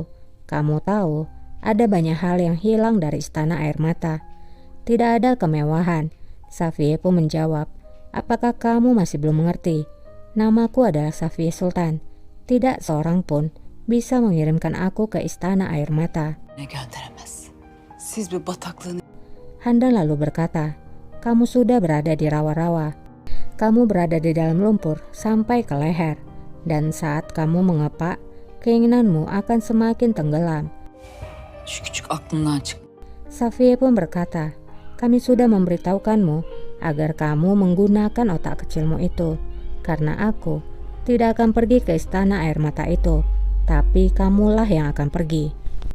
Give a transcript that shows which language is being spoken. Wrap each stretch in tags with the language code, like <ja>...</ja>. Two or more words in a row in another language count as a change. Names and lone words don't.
<id>Kamu tahu, ada banyak hal yang hilang dari istana air mata. Tidak ada kemewahan. Safiyah pun menjawab, apakah kamu masih belum mengerti? Namaku adalah Safiyah Sultan. Tidak seorang pun bisa mengirimkan aku ke istana air mata.</id> <tr>Ne gönderemez. Siz bir bataklığın.</tr> <id>Handan lalu berkata, kamu sudah berada di rawa-rawa. Kamu berada di dalam lumpur sampai ke leher. Dan saat kamu mengepak, keinginanmu akan semakin tenggelam.</id> <tr>Şu küçük aklından çık.</tr> <id>Safiyah pun berkata, kami sudah memberitahukanmu agar kamu menggunakan otak kecilmu itu. Karena aku tidak akan pergi ke istana air mata itu, tapi kamulah yang akan pergi.</id>